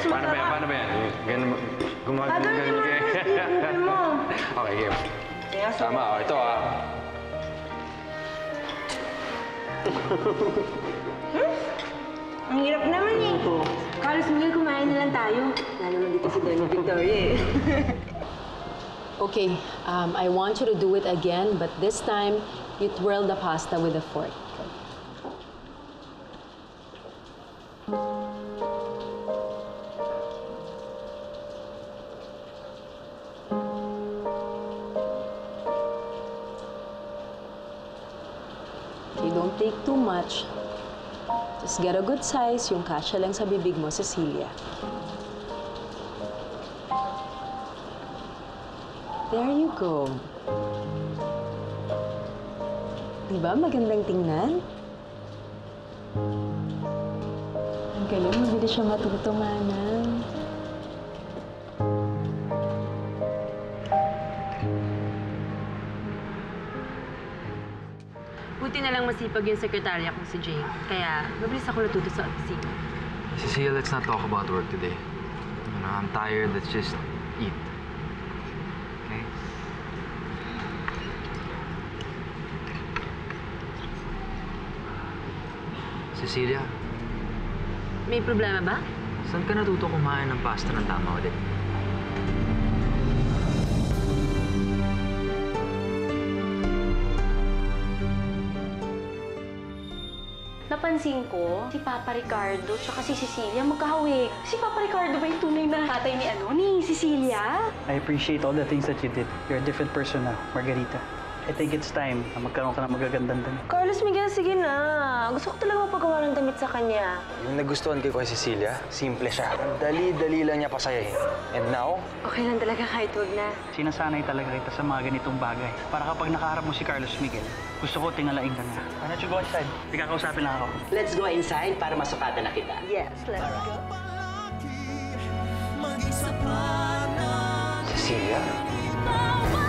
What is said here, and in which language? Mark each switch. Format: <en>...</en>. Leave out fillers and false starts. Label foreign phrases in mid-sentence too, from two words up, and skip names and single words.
<tl>Paano ba yan? Paano ba yan? Ganun, gumagano mo. Okay, game. Tama, oh. Ito, ah. Ang hirap naman eh. Carlos, Miguel, kumain na lang tayo. Wala naman dito si Doña Victoria eh.</tl> <en>Okay, I want you to do it again, but this time, you twirl the pasta with a fork. Okay, don't take too much. Just get a good size,</en> <tl>yung kasya lang sa bibig mo, Cecilia.</tl> <en>There you go.</en> <tl>Diba magandang tingnan? Ang galing, mabilis siya matuto, Manang. Buti na lang masipag yung sekretarya kong si Jane. Kaya, mabilis ako natuto sa opisina.</tl> <en>Cecilia, let's not talk about work today. You know, I'm tired. Let's just eat. Okay? Cecilia,</en> <tl>May problema ba? saan ka natuto kumain ng pasta ng tama ulit? Napansin ko, si Papa Ricardo tsaka si Cecilia magkahawig. Si Papa Ricardo ba yung tunay na tatay ni Cecilia?</tl> <en>I appreciate all the things that you did. You're a different person now, Margarita. I think it's time</en> <tl>na magkaroon ka ng magagandang damit. Carlos, Miguel, sige na. Gusto ko talaga mapagawa ng damit sa kanya. Yung nagustuhan ko kay Cecilia, simple siya. Dali-dali lang niya pasayahin.</tl> <en>And now,</en> <tl>Okay lang talaga kahit huwag na. Sinasanay talaga kita sa mga ganitong bagay. Para kapag nakaharap mo si Carlos Miguel, gusto ko tingalain ka na.</tl> <en>Why don't you go inside?</en> <tl>Ikakausapin lang ako.</tl> <en>Let's go inside</en> <tl>para masukatan na kita.</tl> <en>Yes, let's go. Cecilia?</en>